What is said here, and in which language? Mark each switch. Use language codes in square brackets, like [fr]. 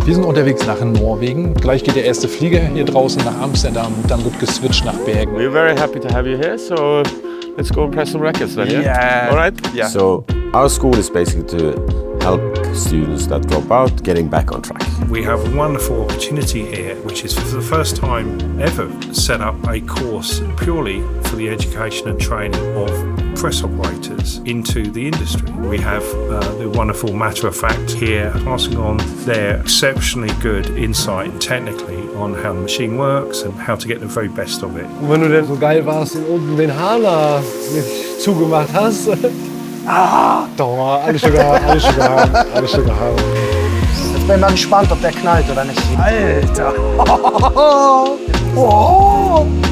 [de] Wir sind unterwegs nach Norwegen. Gleich geht der erste Flieger hier draußen nach Amsterdam. Dann wird geswitcht nach Bergen. [en] We're very happy to have you here, so let's go and press some records then, yeah? Yeah. All right? Yeah. So our school is basically to help students that drop out getting back on track. We have a wonderful opportunity here, which is for the first time ever set up a course purely for the education and training of press operators into the industry. We have the wonderful Matter of Fact here passing on their exceptionally good insight technically on how the machine works and how to get the very best of it. [de] Und wenn du denn so geil warst und unten den Hahn zugemacht hast, doch, alles Sugar, alles Sugar, alles Sugar. Jetzt bin ich mal gespannt, ob der knallt oder nicht. Alter! Oh.